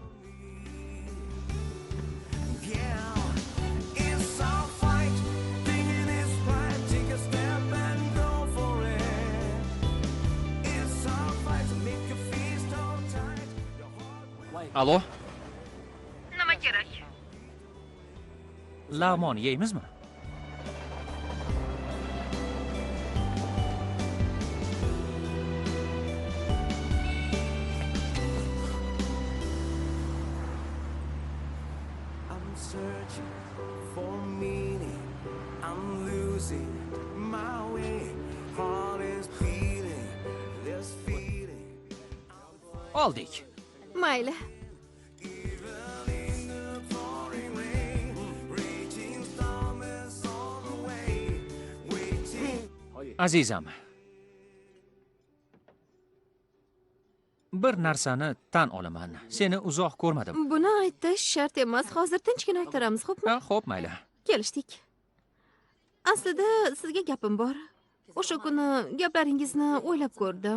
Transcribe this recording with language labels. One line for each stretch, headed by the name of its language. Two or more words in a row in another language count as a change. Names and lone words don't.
Uzbek: Alo? Nima kerak? Lag'mon yeymizmi?
English: Searching for meaning, I'm losing my way. Heart is beating, this feeling.
Uzbek: Oldik. Mayli.
English: Even in the pouring rain, raging storm is on the way. Waiting.
Uzbek: Azizam. Bir narsani tan olaman. Seni uzoq ko'rmadim. Buni aytish shart emas. Hozir tinchgina aytaramiz, xo'pmi? Ha, xo'p, mayli. Kelishdik. Aslida sizga gapim bor. O'sha kuni gaplaringizni o'ylab ko'rdim.